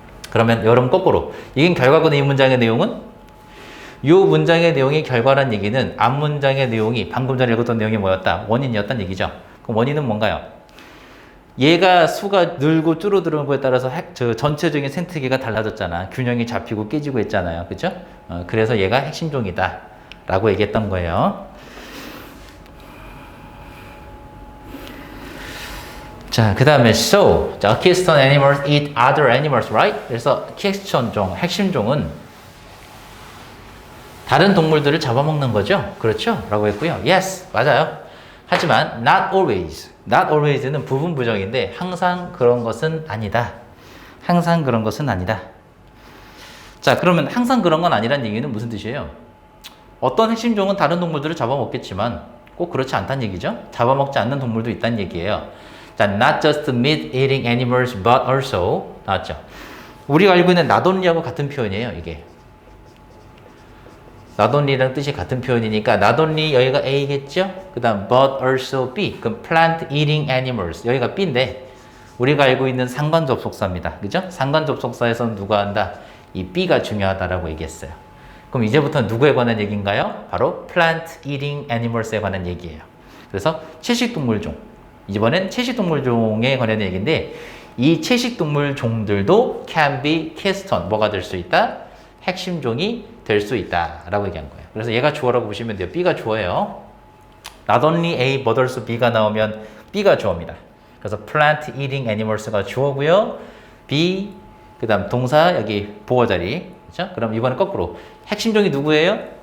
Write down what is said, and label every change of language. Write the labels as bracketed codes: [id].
[ko] 그러면 여러분 거꾸로 이긴 결과거든. 이 문장의 내용은 이 문장의 내용이 결과란 얘기는 앞 문장의 내용이 방금 전에 읽었던 내용이 뭐였다? 원인이었단 얘기죠. 그럼 원인은 뭔가요? 얘가 수가 늘고 줄어드는 거에 따라서 전체적인 생태계가 달라졌잖아. 균형이 잡히고 깨지고 했잖아요. 그죠? 그래서 얘가 핵심종이다 라고 얘기했던 거예요. 자, 그 다음에 [en] so, 자, keystone animals eat other animals, right? [ko] 그래서 keystone 종, 핵심종은 다른 동물들을 잡아먹는 거죠. 그렇죠? 라고 했고요. Yes, 맞아요. 하지만 [en] not always, not always [ko] 는 부분 부정인데 항상 그런 것은 아니다. 항상 그런 것은 아니다. 자, 그러면 항상 그런 건 아니란 얘기는 무슨 뜻이에요? 어떤 핵심종은 다른 동물들을 잡아먹겠지만 꼭 그렇지 않다는 얘기죠. 잡아먹지 않는 동물도 있다는 얘기예요. [en] 자, not just meat eating animals but also [ko] 나왔죠. 우리가 알고 있는 not only하고 같은 표현이에요. 이게 not only랑 뜻이 같은 표현이니까 not only 여기가 A겠죠? 그 다음 but also B. 그럼 [en] plant eating animals [ko] 여기가 B인데 우리가 알고 있는 상관 접속사입니다. 그죠? 상관 접속사에서는 누가 한다? 이 B가 중요하다라고 얘기했어요. 그럼 이제부터 누구에 관한 얘기인가요? 바로 [en] plant eating animals [ko] 에 관한 얘기예요. 그래서 채식동물종. 이번엔 채식동물종에 관한 얘기인데 이 채식동물종들도 [en] can be keystone. [ko] 뭐가 될 수 있다? 핵심종이 될 수 있다 라고 얘기한 거예요. 그래서 얘가 주어라고 보시면 돼요. B가 주어예요. Not only A but also B가 나오면 B가 주어입니다. 그래서 [en] plant eating animals [ko] 가 주어고요. B 그 다음 동사 여기 보어 자리. 그렇죠? 그럼 이번엔 거꾸로 핵심종이 누구예요?